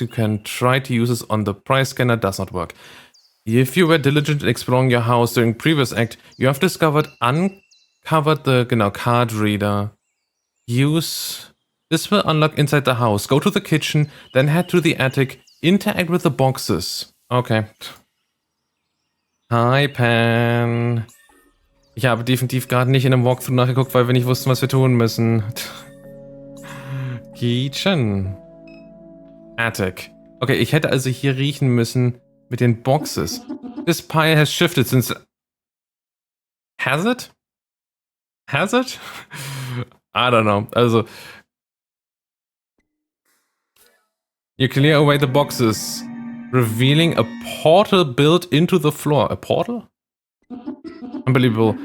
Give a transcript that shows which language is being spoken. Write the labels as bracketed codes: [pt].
[en] You can try to use this on the price scanner. Does not work. If you were diligent in exploring your house during previous act, you have uncovered the card reader. Use this will unlock inside the house. Go to the kitchen, then head to the attic. Interact with the boxes. Okay. Hi, Pan. [de] Ich habe definitiv gerade nicht in einem Walkthrough nachgeguckt, weil wir nicht wussten, was wir tun müssen. Kitchen. Attic. Okay, ich hätte also hier riechen müssen mit den Boxes. [en] This pile has shifted since... Has it? Has it? I don't know. Also... You clear away the boxes, revealing a portal built into the floor. A portal? Unbelievable.